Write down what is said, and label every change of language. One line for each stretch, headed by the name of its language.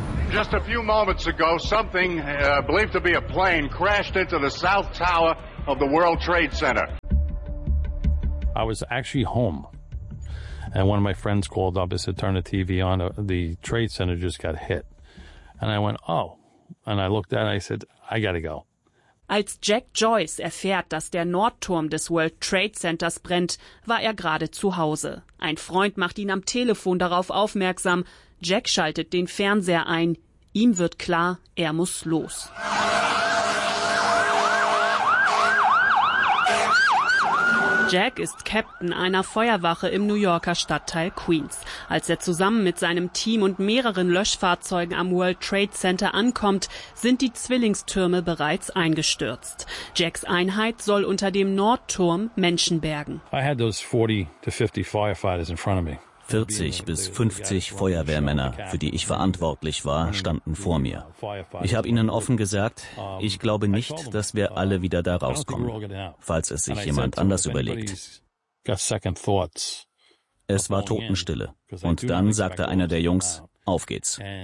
English: Just a few moments ago, something believed to be a plane crashed into the South Tower of the World Trade Center. I was actually home, and one of my friends called up and said, turn the TV on, the Trade Center just got hit. And I went, oh, and I looked at it and I said, I gotta go.
German: Als Jack Joyce erfährt, dass der Nordturm des World Trade Centers brennt, war er gerade zu Hause. Ein Freund macht ihn am Telefon darauf aufmerksam. Jack schaltet den Fernseher ein. Ihm wird klar, er muss los. Jack ist Captain einer Feuerwache im New Yorker Stadtteil Queens. Als er zusammen mit seinem Team und mehreren Löschfahrzeugen am World Trade Center ankommt, sind die Zwillingstürme bereits eingestürzt. Jacks Einheit soll unter dem Nordturm Menschen bergen.
English: I had those 40 to 50 firefighters in front of me.
German: 40 bis 50 Feuerwehrmänner, für die ich verantwortlich war, standen vor mir. Ich habe ihnen offen gesagt, ich glaube nicht, dass wir alle wieder da rauskommen, falls es sich jemand anders überlegt. Es war Totenstille. Und dann sagte einer der Jungs, auf geht's.